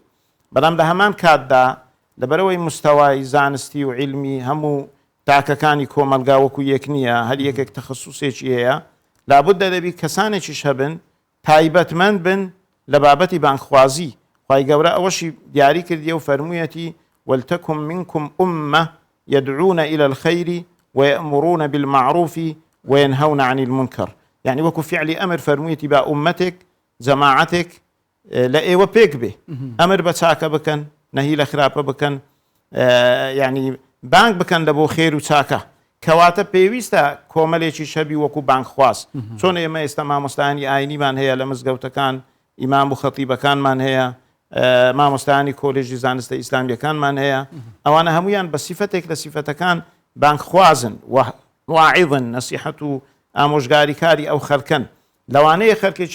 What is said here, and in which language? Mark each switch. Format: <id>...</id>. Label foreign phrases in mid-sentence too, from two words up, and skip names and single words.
<ckb>بەڵام لە هەمان کاتدا لەبەرەوەی مستەوای زانستی و علمی هەموو تاکەکانی کۆمەلگا وەکو یەک نییە هەر یەکێک تەخەسوسێکی هەیە لابد دەبی کەسانێکیش هەبن تایبەتمەند بن لە بابەتی بانکخوازی خوای گەورە ئەوەشی دیاری کردیە و فەرموویەتی</ckb> <ar>ولتكن منكم أمة يدعون إلى الخير ويأمرون بالمعروف وينهون عن المنكر</ar> <ckb>يعني وەکو فعلی ئەمر فەرموویەتی با ئومەتێک جەماعەتێک لە ئێوە پێک بێ ئەمر بە چاکە بکەن نەهی لە خراپە بکەن یعنی بانگ بکەن لە بۆ خێر و چاکە کەواتە پێویستە کۆمەلێکی شەبی وەکو بانکخواز چۆن ئێمە ئێستا مامۆستایانی ئاینیمان هەیە لە مزگەوتەکان ئیمام و خەتیبەکانمان هەیە مامۆستایانی کۆلێژی زانستە ئیسلامیەکانمان هەیە ئەوانە هەمویان بە سیفەتێک لە سیفەتەکان بانکخوازن واعظن نەسیحەت و ئامۆژگاریکاری ئەو خەڵکن لەوانەیە خەڵکێکی</ckb>